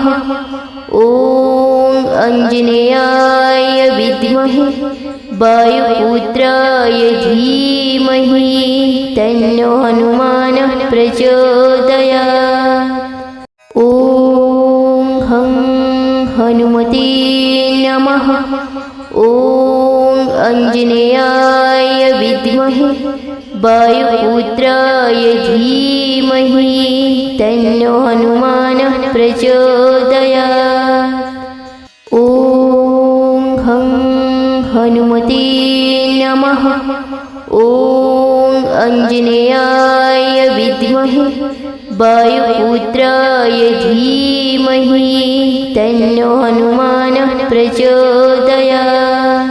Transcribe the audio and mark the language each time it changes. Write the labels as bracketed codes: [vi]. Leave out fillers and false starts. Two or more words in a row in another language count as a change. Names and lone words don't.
[sa] ഓം അഞ്ജനേയായ വിദ്മഹേ വായുപുത്രായ ധീമഹി തന്നോ ഹനുമാനഃ പ്രചോദയാത്. ഓം ഹം ഹനുമതേ നമഃ. ഓം അഞ്ജനേയായ വിദ്മഹേ विद्महे वायुपुत्राय धीमहि तन्नो हनुमानः प्रचोदयात्। ॐ हं हनुमते नमः। ॐ आञ्जनेयाय विद्महे वायुपुत्राय धीमहि तन्नो हनुमानः प्रचोदयात्।